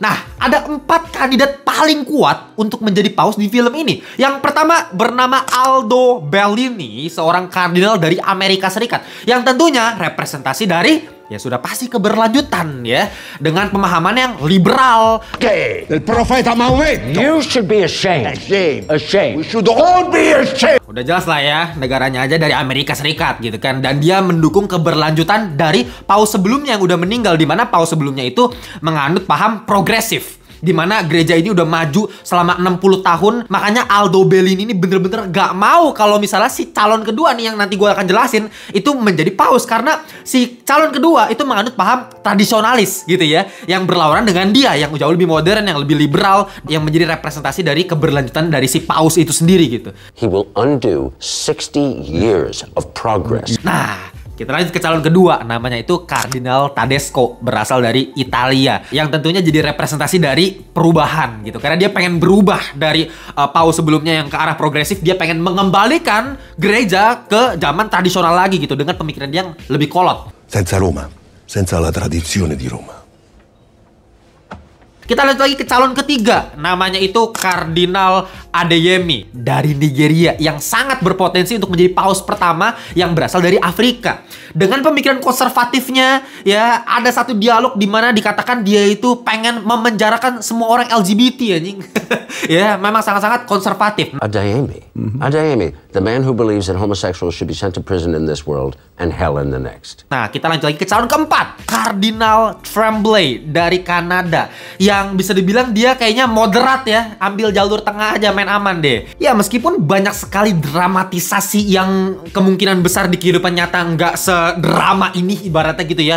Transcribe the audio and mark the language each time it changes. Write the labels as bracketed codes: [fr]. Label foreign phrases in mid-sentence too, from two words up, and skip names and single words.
[id] Nah, ada 4 kandidat paling kuat untuk menjadi paus di film ini. Yang pertama bernama Aldo Bellini, seorang kardinal dari Amerika Serikat. Yang tentunya representasi dari, ya sudah pasti keberlanjutan ya. Dengan pemahaman yang liberal. [it] Del profeta Maometto. [en] You should be ashamed. Ashamed. Ashamed. We should all be ashamed. [id] Udah jelas lah ya, negaranya aja dari Amerika Serikat gitu kan. Dan dia mendukung keberlanjutan dari paus sebelumnya yang udah meninggal. Dimana paus sebelumnya itu menganut paham progresif. Dimana gereja ini udah maju selama 60 tahun. Makanya Aldo Bellini ini bener-bener gak mau kalau misalnya si calon kedua nih yang nanti gue akan jelasin itu menjadi paus. Karena si calon kedua itu menganut paham tradisionalis gitu ya. Yang berlawanan dengan dia yang jauh lebih modern, yang lebih liberal. Yang menjadi representasi dari keberlanjutan dari si paus itu sendiri gitu. [en] He will undo 60 years of progress. [id] Nah, kita lanjut ke calon kedua, namanya itu Kardinal Tedesco, berasal dari Italia, yang tentunya jadi representasi dari perubahan gitu. Karena dia pengen berubah dari paus sebelumnya yang ke arah progresif, dia pengen mengembalikan gereja ke zaman tradisional lagi gitu dengan pemikiran dia yang lebih kolot. [it] Senza Roma, senza la tradizione di Roma. [id] Kita lanjut lagi ke calon ketiga, namanya itu Kardinal Adeyemi dari Nigeria yang sangat berpotensi untuk menjadi paus pertama yang berasal dari Afrika. Dengan pemikiran konservatifnya, ya ada satu dialog di mana dikatakan dia itu pengen memenjarakan semua orang LGBT anjing. Ya, memang sangat-sangat konservatif. Adeyemi. [en] Adeyemi, the man who believes that homosexuals should be sent to prison in this world and hell in the next. [id] Nah, kita lanjut lagi ke calon keempat, Kardinal Tremblay dari Kanada, yang bisa dibilang dia kayaknya moderat ya, ambil jalur tengah aja, main aman deh. Ya, meskipun banyak sekali dramatisasi yang kemungkinan besar di kehidupan nyata nggak sedrama ini ibaratnya gitu ya.